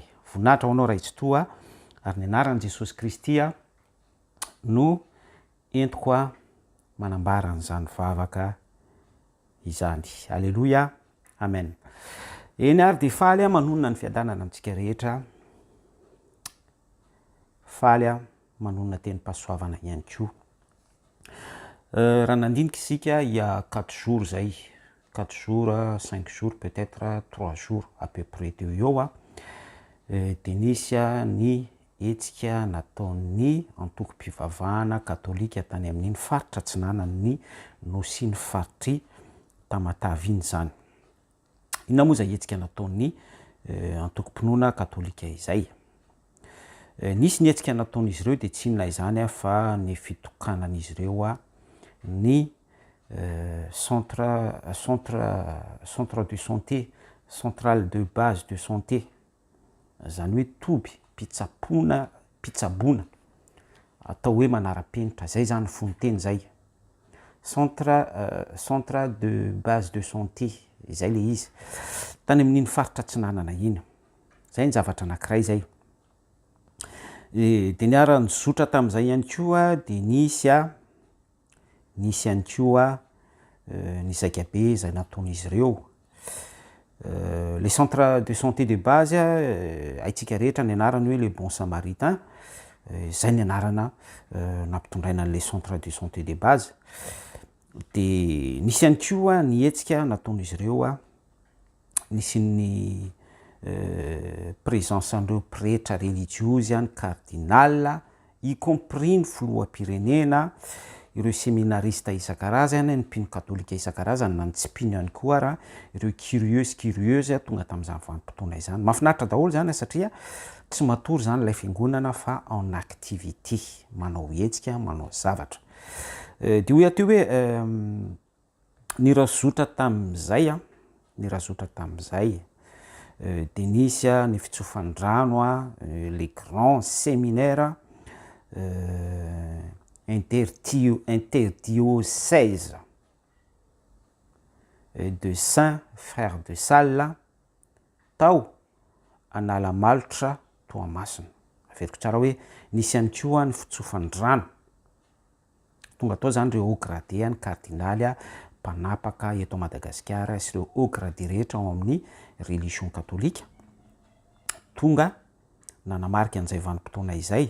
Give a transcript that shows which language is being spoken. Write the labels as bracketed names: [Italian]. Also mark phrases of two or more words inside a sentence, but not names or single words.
[Malagasy] Voninahitra ho anao ray tsy toa ary ny anaran'i Jesosy Kristy no entiko manambara an'izany vavaka izany. Alleluia, amen. Eny ary dia faly manonona ny fiadanana amintsika rehetra, faly manonona tenim-pahasoavana ihany koa. Raha nandinika isika [French] il y a 4 jours [Malagasy] zay, [French] 4 jours, 5 jours, peut-être 3 jours à peu près [Malagasy] teo eo dia nisy ny hetsika nataon'ny antoko-pivavahana katolika tany amin'iny faritra atsinanan'ny nosy ny faritry Tamatavy iny zany. Inona moa zay hetsika nataon'ny antoko-pinoana katolika izay? Nisy ny hetsika nataon'izy ireo dia tsy inona izany fa ny fitokanan'izy ireo ny [French] centre de santé, centrale de base de santé, [Malagasy] zany hoe toby pitsaboana atao hoe manara-penitra, zay zany fonoteny zay. [French] Centre de base de santé, [Malagasy] zay le izy. Tany amin'iny faritra atsinanana iny. Zay ny zavatra anankiray zay. Dia niara nizotra tamin'izay ihany koa dia nisy ihany koa ny zakabe izay nataon'izy ireo. [French] Les centres de santé de base [Malagasy] haitsika rehetra ny anarany hoe [French] les bons samaritains, [Malagasy] zay ny anarana nampitondraina an' [French] le centre de santé de base. [Malagasy] Dia nisy ihany koa ny hetsika nataon'izy ireo, nisy ny présence an'ireo pretra religiozy ny cardinal, [French] y compris [Malagasy] ny filoham-pirenena, ireo séminariste isan-karazany, ny mpino katolika isan-karazany na ny tsy mpino ihany koa raha ireo curieuse tonga tamin'izany vanim-potoana izany. Mahafinaritra daholo zany satria tsy matory zany ilay fiangonana fa [French] en activité, [Malagasy] manao hetsika, manao zavatra. Dia hoe ateo hoe ny razotra tamin'izay dia nisy ny fitsofandrano [French] les grands séminaires interdiocèse de Saint Frère de Sales [Malagasy] tao Analamalotra Toamasina. Averiko tsara hoe nisy ihany koa ny fitsofandrano tonga tao zany ireo [French] haut gradé [Malagasy] ny cardinaly mpanapaka eto Madagasikara sy ireo [French] haut gradé [Malagasy] rehetra ao amin'ny religion katolika tonga nanamarika an'izay vanim-potoana izay.